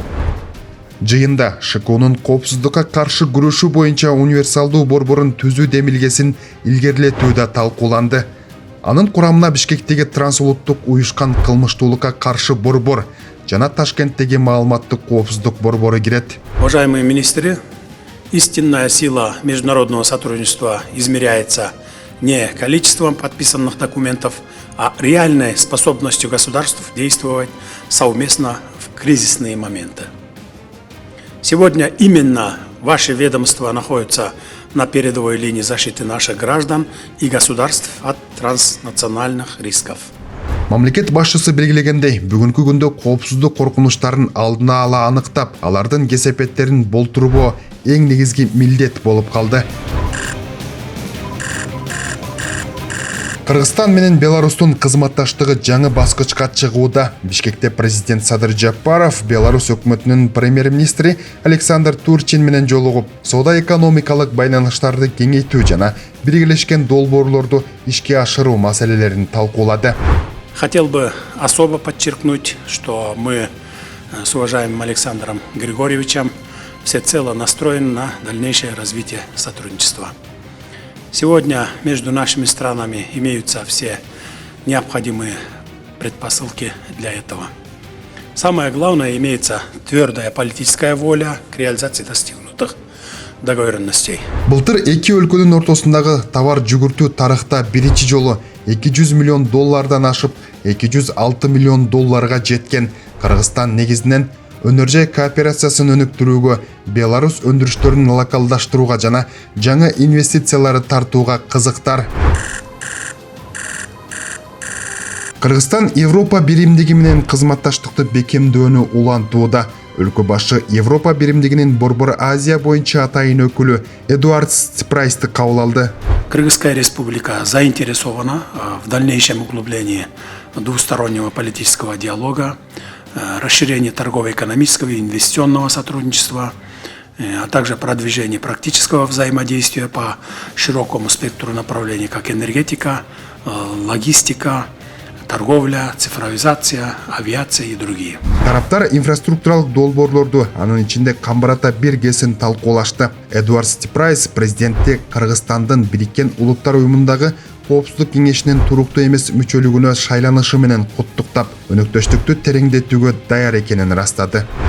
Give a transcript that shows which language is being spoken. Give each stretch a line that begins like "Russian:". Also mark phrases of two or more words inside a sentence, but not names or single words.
Kyrgyz: Жыйында ШКУнун коопсуздукка каршы күрөшүү боюнча универсалдуу борборун түзүү демилгесин илгерилетүү да талкууланды. Анын курамына Бишкектеги трансулуттук уюшкан кылмыштуулукка каршы борбор жана Ташкенттеги маалыматтык коопсуздук борбору кирет.
Russian: Уважаемые министры, истинная сила международного сотрудничества измеряется не количеством подписанных документов, а реальной способностью государств действовать совместно в кризисные моменты. Сегодня именно ваши ведомства находятся на передовой линии защиты наших граждан и государств от транснациональных рисков.
Kyrgyz: Мамлекет башчысы белгилегендей, бүгүнкү күндө коопсуздук коркунучтарын алдына ала аныктап, алардын кесепеттерин болтурбоо эң негизги милдет болуп калды. Кыргызстан менен Беларустун кызматташтыгы жаңы баскычка чыгууда. Бишкекте президент Садыр Жапаров Беларусь өкмөтүнүн премьер-министри Александр Турчин менен жолугуп, соода-экономикалык байланыштарды кеңейтүү жана биргелешкен долбоорлорду ишке ашыруу маселелерин талкуулады.
Russian: Хотел бы особо подчеркнуть, что мы с уважаемым Александром Григорьевичем всецело настроены на дальнейшее развитие сотрудничества. Сегодня между нашими странами имеются все необходимые предпосылки для этого. Самое главное, имеется твердая политическая воля к реализации достигнутых договоренностей.
Kyrgyz: Былтыр эки өлкөнүн ортосундагы товар жүгүртүү тарыхта биринчи жолу $200 миллион ашып, $206 миллион жеткен. Кыргызстан негизинен өнөр-жай кооперациясын өнүктүрүүгө, Беларусь өндүрүштөрүн локалдаштырууга жана жаңы инвестицияларды тартууга кызыктар. Кыргызстан Европа биримдиги менен кызматташтыкты бекемдөөнү улантууда. Өлкө башы Европа биримдигинин Борбор Азия боюнча атайын өкүлү Эдуард Ципрайсты кабыл алды.
Russian: Кыргызская республика заинтересована в дальнейшем углублении двустороннего политического диалога, расширении торгово-экономического и инвестиционного сотрудничества, а также продвижении практического взаимодействия по широкому спектру направлений, как энергетика, логистика, торговля, цифровизация, авиация и другие.
Kyrgyz: Тараптар инфраструктуралык долбоорлорду, анын ичинде Камбарата биргесин талкуулашты. Эдуард Ципрайс президентти Кыргызстандын Бириккен Улуттар уюмундагы Коопсуздук кеңешинин туруктуу эмес мүчөлүгүнө шайланышы менен куттуктап, өнөктөштүктү тереңдетүүгө даяр экенин ырастады.